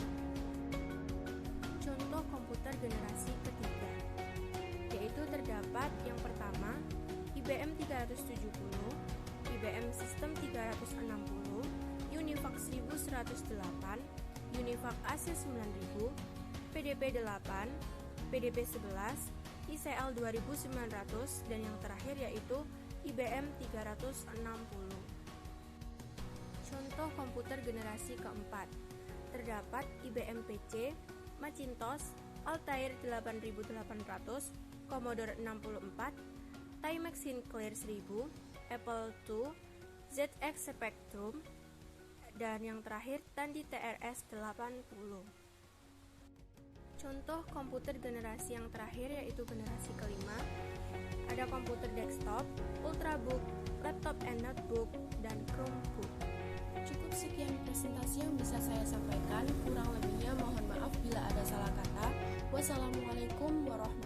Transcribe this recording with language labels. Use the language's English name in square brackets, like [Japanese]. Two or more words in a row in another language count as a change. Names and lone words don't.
[Indonesian] Contoh komputer generasi ketiga yaitu terdapat yang pertama IBM 370, IBM System 360, UNIVAC 1108, UNIVAC AC9000, PDP 8, PDP 11, ICL 2900, dan yang terakhir yaitu IBM 360. Contoh komputer generasi keempat terdapat IBM PC, Macintosh, Altair 8800, Commodore 64, Timex Sinclair 1000, Apple II, ZX Spectrum, dan yang terakhir Tandy TRS 80. Contoh komputer generasi yang terakhir yaitu generasi kelima, ada komputer desktop, ultrabook, [English] laptop and notebook, [Indonesian] dan Chromebook. Cukup sekian presentasi yang bisa saya sampaikan, kurang lebihnya mohon maaf bila ada salah kata.